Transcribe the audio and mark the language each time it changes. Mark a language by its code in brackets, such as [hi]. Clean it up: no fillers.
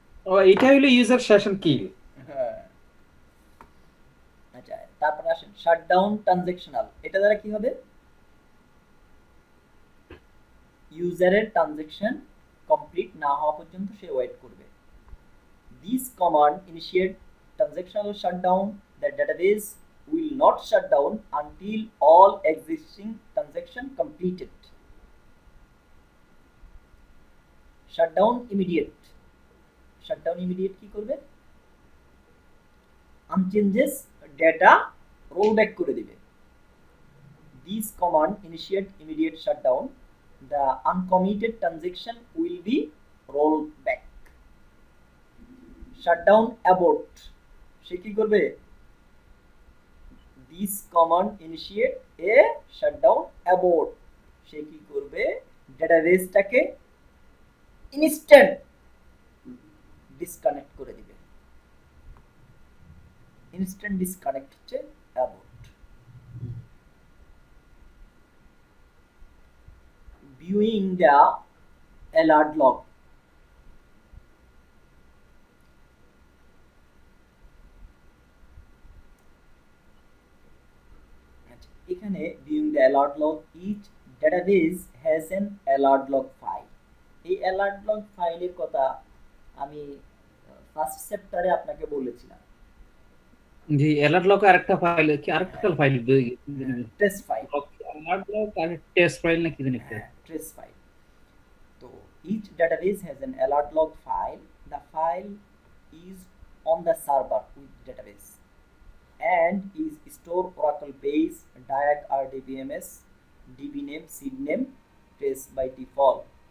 [bn] ও, এটা হলো user session কি? হ্যাঁ। আচ্ছা, তারপর আসেন শাটডাউন ট্রানজ্যাকশনাল। এটা দ্বারা কি হবে, ইউজারের ট্রানজ্যাকশন কমপ্লিট না হওয়া পর্যন্ত সে ওয়েট করবে। [en] This command initiate transactional shutdown. The database will not shut down until all existing transaction completed. Shutdown immediate. [bn] Shutdown immediate কি করবে, আনচেঞ্জেস ডেটা রোল ব্যাক করে দিবে। [en] This command initiate immediate shutdown. The uncommitted transaction will be rolled back. [bn] Shutdown abort, সে কি করবে, [en] this command initiate a shutdown abort, [bn] সে কি করবে, ডেটাবেসটাকে instant disconnect করে দিবে। ইনস্ট্যান্ট ডিসকানেক্ট হচ্ছে abort. [en] Viewing the alert log. এখানে viewing the alert log, each database has an alert log file. [bn] এই alert log ফাইলের কথা আমি ফার্স্ট চ্যাপ্টারে আপনাকে বলেছিলাম। জি, অ্যালার্ট লক আরেকটা ফাইল, কি আরেকটা file, trace file, alert lock আর টেস্ট ফাইল না কি জানি একটা। Trace file. [en] তো each database has an alert log file. The file is on the server with database and is stored Oracle base, diag RDBMS, DB name, seed name, trace by default.